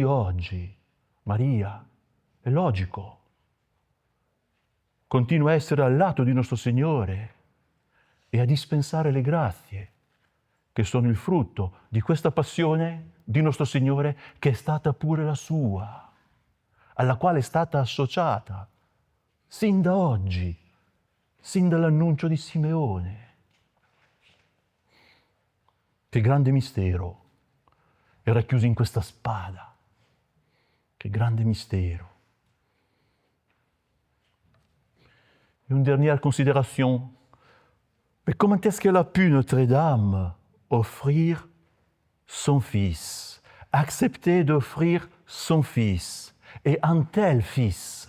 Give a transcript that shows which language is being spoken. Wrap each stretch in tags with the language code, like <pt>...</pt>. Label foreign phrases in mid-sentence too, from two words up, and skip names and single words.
<it>oggi Maria, è logico, continua a essere al lato di nostro Signore e a dispensare le grazie che sono il frutto di questa passione di nostro Signore che è stata pure la sua, alla quale è stata associata sin da oggi, sin dall'annuncio di Simeone. Che grande mistero è racchiuso in questa spada, che grande mistero.</it> <fr>Une dernière considération. Mais comment est-ce qu'elle a pu, Notre-Dame, offrir son Fils, accepter d'offrir son Fils, et un tel Fils?</fr>